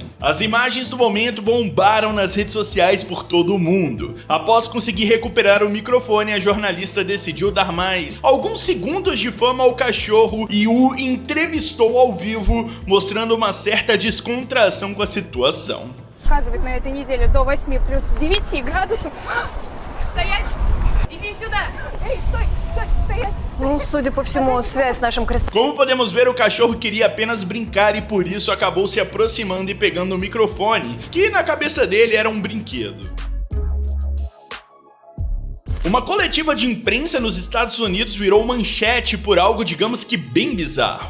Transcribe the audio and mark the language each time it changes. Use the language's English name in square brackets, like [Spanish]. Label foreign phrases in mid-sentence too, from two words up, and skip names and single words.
[Portuguese] As imagens do momento bombaram nas redes sociais por todo o mundo. Após conseguir recuperar o microfone, a jornalista decidiu dar mais alguns segundos de fama ao cachorro e o entrevistou ao vivo, mostrando uma certa descontração com a situação. [Russian] Показывает на этой неделе до 8 плюс 9 градусов. Стоять! Иди сюда! Эй, стой! Стой! Стоять! Судя по всему, связь с нашим [Portuguese] Como podemos ver, o cachorro queria apenas brincar e por isso acabou se aproximando e pegando o microfone, que na cabeça dele era um brinquedo. Uma coletiva de imprensa nos Estados Unidos virou manchete por algo, digamos que bem bizarro.